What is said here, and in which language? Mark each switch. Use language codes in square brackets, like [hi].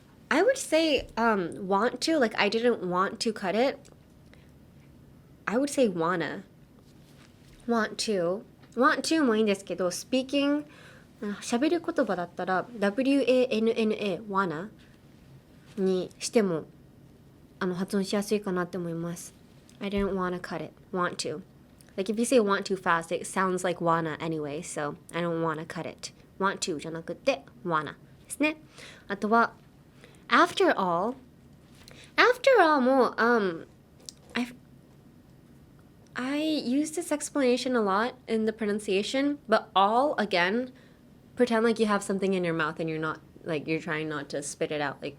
[en] I would say want to, like I didn't want to cut it. I would say wanna. Want to. [ja] Want to もいいんですけど、speaking 喋る言葉だったら WANNA wanna にしても発音しやすいかなって思います。 [en] I didn't wanna cut it. Want to. Like if you say want too fast, it sounds like wanna anyway, so I don't wanna cut it. [ja] Want to じゃなくて wanna ですね。 [en] あとは after all. After all もI use this explanation a lot in the pronunciation, but all, again, pretend like you have something in your mouth and you're not, like, you're trying not to spit it out.